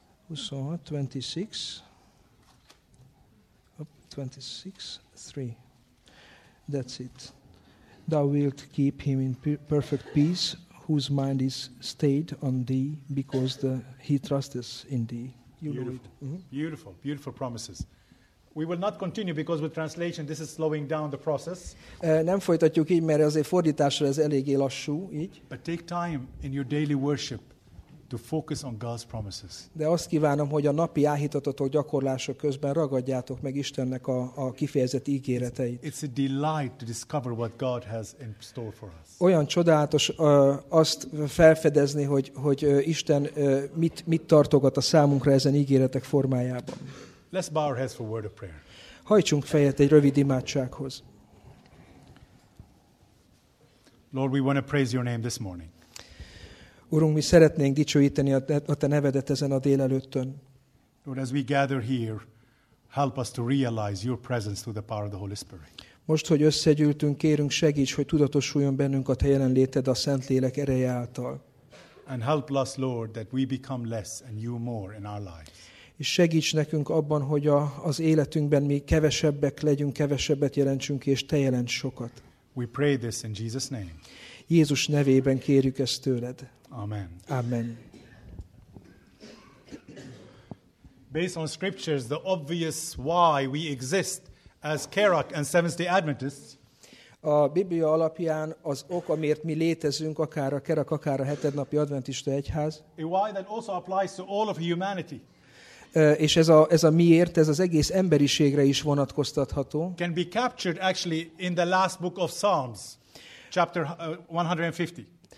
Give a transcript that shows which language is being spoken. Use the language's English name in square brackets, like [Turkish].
[English] 26:3. That's it. Thou wilt keep him in perfect peace, whose mind is stayed on thee, because he trusts in thee. You beautiful. Know it. Mm-hmm. Beautiful, beautiful promises. We will not continue because with translation this is slowing down the process. [Hungarian] Nem folytatjuk így, mert azért fordításra ez eléggé lassú, így. [English] But take time in your daily worship to focus on God's promises. [Hungarian] De azt kívánom, hogy a napi áhítatotok gyakorlása közben ragadjátok meg Istennek a kifejezett ígéreteit. [English] It's a delight to discover what God has in store for us. [Hungarian] Olyan csodálatos azt felfedezni, hogy Isten mit tartogat a számunkra ezen ígéretek formájában. [English] Let's bow our heads for a word of prayer. [Hungarian] Hajtsunk fejet egy rövid imádsághoz. [English] Lord, we want to praise your name this morning. [Hungarian] Urunk, mi szeretnénk dicsőíteni a te nevedet ezen a délelőttön. [English] Lord, as we gather here, help us to realize your presence through the power of the Holy Spirit. [Hungarian] Most, hogy összegyűltünk, kérünk segíts, hogy tudatosuljon bennünk a te jelenléted a Szentlélek ereje által. [English] And help us, Lord, that we become less and you more in our lives. [Hungarian] És segíts nekünk abban, hogy az életünkben mi kevesebbek legyünk, kevesebbet jelentsünk, és te jelents sokat. [English] We pray this in Jesus' name. [Hungarian] Jézus nevében kérjük ezt tőled. [English] Amen. [Hungarian] Amen. [English] Based on scriptures, the obvious why we exist as Kerak and Seventh-day Adventists. [Hungarian] A Biblia alapján az ok, amiért mi létezünk, akár a Kerak, akár a hetednapi adventista egyház. [English] A why that also applies to all of humanity. [Hungarian] És ez a miért, ez az egész emberiségre is vonatkoztatható. [English] Can be captured actually in the last book of Psalms, chapter 150.